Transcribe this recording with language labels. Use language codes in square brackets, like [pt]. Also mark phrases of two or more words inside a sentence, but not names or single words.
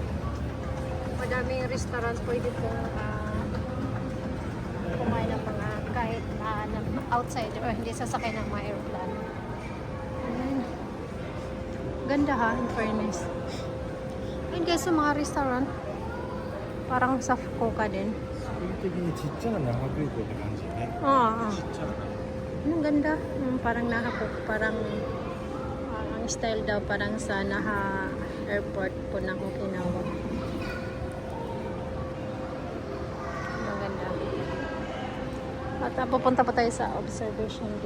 [tl] Madaming restaurants pwede pong kumain ng mga kahit outside or hindi sasakay ng mga aeroplano. Ganda ha, in fairness. Ayun guys, sa mga restaurant, parang sa Fukuoka din. [ja] 的にちっちゃな那覇空港って感じね。ちっちゃな。 [tl] Ang ganda. Parang parang ang style daw parang sa Naha Airport po ng Okinawa. Ang ganda. At pupunta pa tayo sa [en] observation deck.